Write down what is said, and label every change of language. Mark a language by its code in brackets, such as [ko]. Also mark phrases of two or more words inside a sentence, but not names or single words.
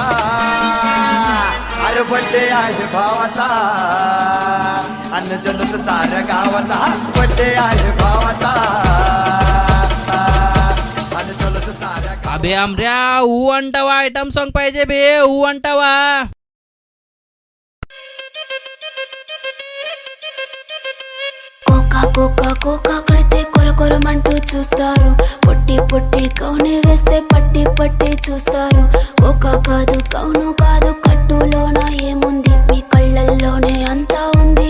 [mr] अरे बड्डे आहे भावाचा, अन्न जल्लोष साऱ्या गावाचा. बड्डे आहे भावाचा, अन्न जल्लोष साऱ्या. अबे आमऱ्या, ऊ अंटावा आयटम सॉन्ग पाहिजे बे, ऊ अंटावा. [te] కోకా కోకా కడితే కొర కొరమంటూ చూస్తారు, పొట్టి పొట్టి కౌని వేస్తే పట్టి పట్టి చూస్తారు. కోకా కాదు కౌను కాదు, కట్టులోన ఏముంది, మీ కళ్ళల్లోనే అంతా ఉంది.